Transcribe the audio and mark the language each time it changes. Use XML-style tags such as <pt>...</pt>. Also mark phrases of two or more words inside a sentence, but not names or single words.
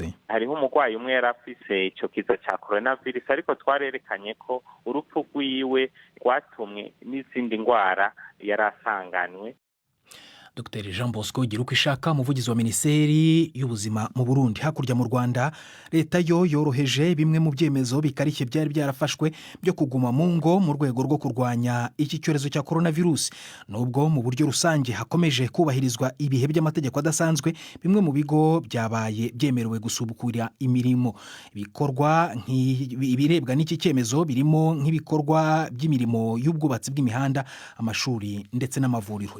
<rn>Hariho umugwayi umwe yarafise ico kiza cya coronavirus, ariko twarerekanye ko urupfu rwiwe rwatumwe n'izindi ndwara yarasanganwe. Dr Jean Bosco Girukishaka, umuvugizi wa minisiteri y'ubuzima mu Burundi.</rn> <rw>Hakurya mu Rwanda, leta yo yoroheje bimwe mu byemezo bikarishye byari byarafashwe byo kuguma mu ngo mu rwego rwo kurwanya iki cyorezo cya coronavirus. Nubwo mu buryo rusange hakomeje kubahirizwa ibihe by'amategeko adasanzwe, bimwe mu bigo byabaye byemerewe gusubukura imirimo. Ibikorwa ibirebwa n'iki cyemezo birimo nk'ibikorwa by'imirimo y'ubwubatsi bw'imihanda, amashuri ndetse n'amavuriro.</rw>